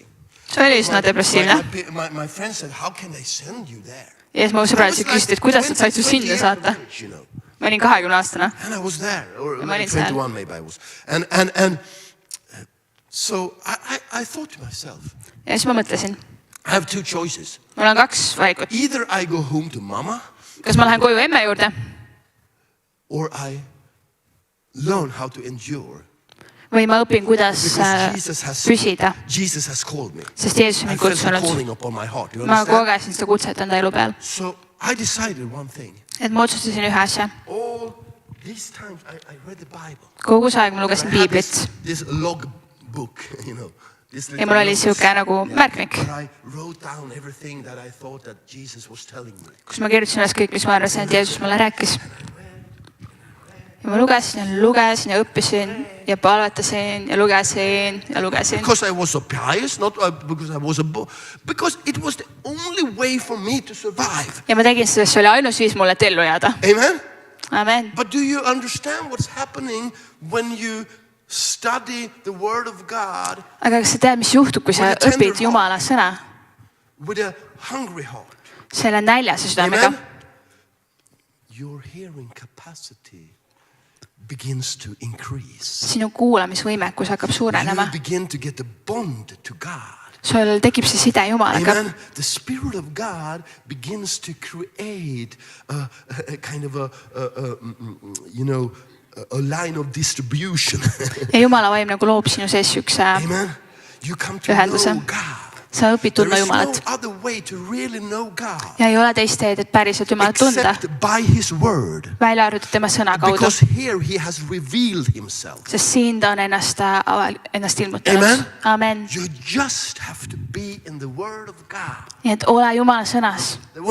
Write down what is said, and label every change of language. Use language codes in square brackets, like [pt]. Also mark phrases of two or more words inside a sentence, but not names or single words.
[et] see oli üsna depressiivne [en] My friend said, "How can they send you there?" [et] ja siis mu sõbrad küsisid, et kuidas nad said su sinna saata. [en] You know. [et] ma olin 20-aastane [en] And I was there, or [et] ma olin seal. [en] 21 maybe I was. And so I thought to myself, [et] ja siis ma mõtlesin, [en] I have two choices. [et] mul on kaks valikut, [en] Either I go home to mama, [et] kas ma lähen koju emme juurde [en] or I learn how to endure. [et] või ma õpin, kuidas [en] Because [et] püsida, [en] Jesus has called me. [et] sest Jeesus on [en] I [et] mind [en] felt the [et] kutsunud. [en] calling upon my heart. You [et] ma [en] understand? [et] kogesin seda kutset enda elu peal, [en] So I decided one thing. [et] et ma otsustasin ühe asja. [en] All these times I read the Bible. [et] kogu see aeg ma lugesin [en] I had [et] piiblit [en] this log book, you know. [et] ja mul oli siuke nagu märkmik, [en] I wrote down everything that I thought that Jesus was telling me. [et] kus ma kirjutasin üles kõik, mis ma arvasin, et Jeesus mulle rääkis. Ja ma lugesin ja õppisin ja palvetasin ja lugesin. [en] Because I was so pious, not because I was because it was the only way for me to survive. [et] Ja ma tegin seda, see oli ainus viis mulle, et ellu jääda. [en] Amen? [et] Amen. [en] But do you understand what's happening when you study the word of God? [et] Aga kas sa tead, mis juhtub, kui sa õpid Jumala sõna? [en] With a hungry heart. [et] Selle näljase südamega. [en] Your hearing capacity begins to increase. [et] Sinu kuulamisvõimekus hakkab suurenema. [en] You begin to get a bond to God. [et] Sul tekib see side Jumalaga. [en] Amen. The Spirit of God begins to create a kind of you know, a line of distribution. [et] Ja Jumala vaim nagu loob sinu sees siukse [en] Amen. You come to know God. [et] Sa õpid tundma Jumalat. Ja ei ole teist teed, et päriselt Jumalat tunda. Välja arvatud tema sõna kaudu. Sest siin ta on ennast ilmutanud. Amen. Nii et ole Jumala sõnas.